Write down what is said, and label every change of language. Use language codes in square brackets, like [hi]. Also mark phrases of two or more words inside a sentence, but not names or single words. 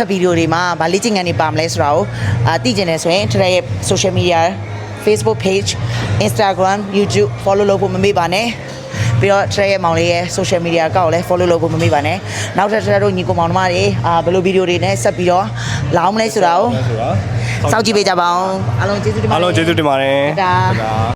[my] ပ်ဗီဒီယိုတွေမှာဗာလေ့ကျင့်ခန်းတွေပါမလဲဆိုတာကိုသိကျင်နေဆိုရင် thread ရဲ့ [en] social media Facebook page Instagram YouTube follow [my] လုပ်ဖို့မမေ့ပါနဲ့ပြီးတော့ thread ရဲ့မောင်လေးရဲ့ [en] social media [my] အကောင့်ကိုလည်း follow လုပ်ဖို့မမေ့ပါနဲ့နောက်ထပ် thread တို့ညီကိုမောင်နှမတွေဘယ်လိုဗီဒီယိုတွေနဲ့ဆက်ပြီးတော့လာအောင်မလဲဆိုတာကိုစောင့်ကြည့်ပေးကြပါအောင်အားလုံးကျေးဇူးတင်ပါတယ် အားလုံးကျေးဇူးတင်ပါတယ်